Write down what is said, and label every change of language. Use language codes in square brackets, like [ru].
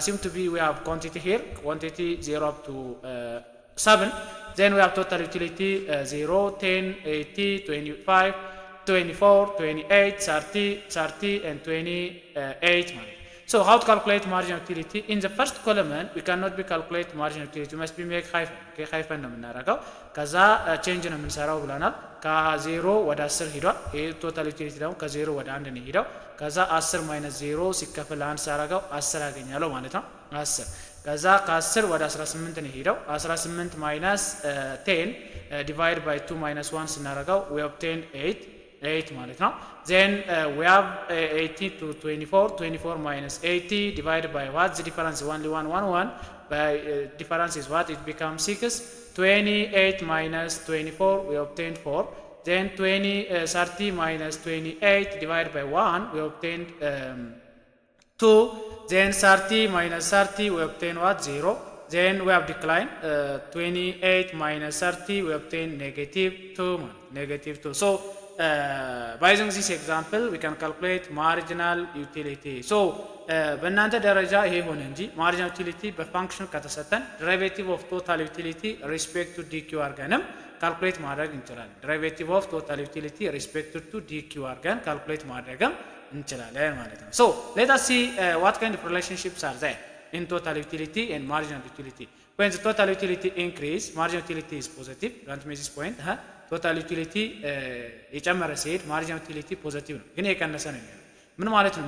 [en] Assume to be we have quantity here, quantity 0 up to 7. Then we have total utility 0, 10, 80, 25, 24, 28, 30, and 28. So how to calculate marginal utility? In the first column, we cannot be calculate marginal utility. We must be make hyphen. [am] Okay, hyphen ነው የምናደርገው። ከዛ change ነው የምንሰራው ብለናል። ከ0 ወደ 10 ሄዷል። ይሄ total utility ደግሞ ከ0 ወደ 1 ነው ሄደው። ከዛ 10 minus 0 ሲከፈል ለ1 ሳደርገው 10 አገኛለሁ ማለት ነው። 10 ከዛ ከ10 ወደ 18 ነው ሄደው 18 minus 10 divided by 2 minus 1 ስናደርገው [en] we obtain 8 [am] ማለት ነው። [en] Then we have 80 to 24 minus 80 divided by what? The difference is only 1 by difference is what? It becomes 6. 28 minus 24 we obtain 4. Then 30 minus 28 divided by 1 we obtain 2. Then 30 minus 30 we obtain what? 0. Then we have decline. 28 minus 30 we obtain -2. So by using this example we can calculate marginal utility. [am] So በእናንተ ደረጃ ይሄ ሆነ እንጂ marginal utility በፋንክሽን ከተሰጠን [en] derivative of total utility respect to dq [am] አድርገንም ካልኩሌት ማድረግ እንችላለን። derivative of total utility respect to dq አድርገን ካልኩሌት ማድረግም እንችላለን ማለት ነው። [en] So let us see what kind of relationships are there in total utility and marginal utility. When the total utility increase, marginal utility is positive. Don't miss this point. [am] ቶታል ዩቲሊቲ የጨመረ ሲሄድ ማርጂናል ዩቲሊቲ ፖዚቲቭ ነው፣ ግን የቀነሰ ነው የሚሆነው። ምን ማለት ነው?